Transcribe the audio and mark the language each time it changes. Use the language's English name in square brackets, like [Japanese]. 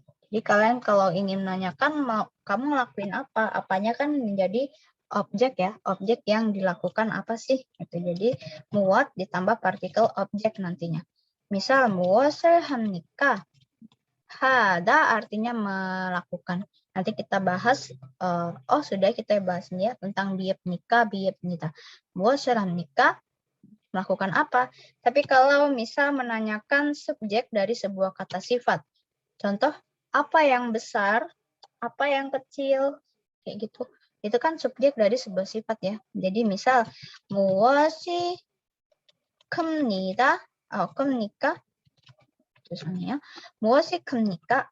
[Indonesian] Jadi kalian kalau ingin menanyakan kamu ngelakuin apa, apanya kan menjadi objek ya, objek yang dilakukan apa sih? Gitu. Jadi muat ditambah partikel objek nantinya. [Korean] Misal 무엇을 합니까? [Indonesian] Hada artinya melakukan. Nanti kita bahas, sudah kita bahas nih ya tentang biebnika, biebnita. [Korean] 무엇을 합니까? [Indonesian] Melakukan apa? Tapi kalau misal menanyakan subjek dari sebuah kata sifat, contoh apa yang besar, apa yang kecil, kayak gitu. Itu kan subjek dari sebuah sifat ya. Jadi misal [Korean] 무엇이 큽니다, 큽니까? Tulisannya, 무엇이 큽니까?